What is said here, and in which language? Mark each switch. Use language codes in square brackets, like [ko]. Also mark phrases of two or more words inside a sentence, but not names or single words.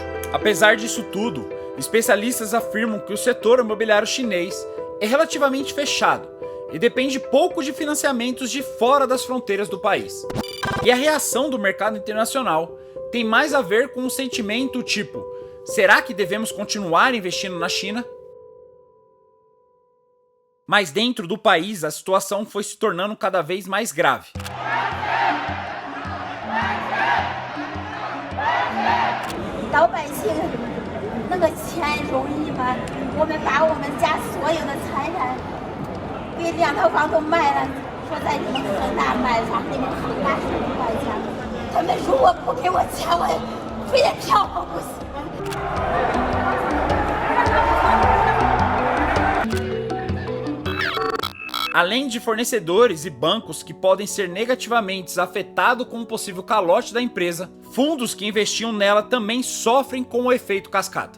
[pt] Apesar disso tudo, especialistas afirmam que o setor imobiliário chinês é relativamente fechado e depende pouco de financiamentos de fora das fronteiras do país. E a reação do mercado internacional tem mais a ver com um sentimento tipo: será que devemos continuar investindo na China? Mas dentro do país, a situação foi se tornando cada vez mais grave. [zh] 老百姓那个钱容易吗？我们把我们家所有的财产给2套房都卖了，说在你们恒大买房，你们恒大是500家，他们如果不给我钱，我非得跳楼不行。 [pt] Além de fornecedores e bancos que podem ser negativamente afetados com o possível calote da empresa, fundos que investiam nela também sofrem com o efeito cascata.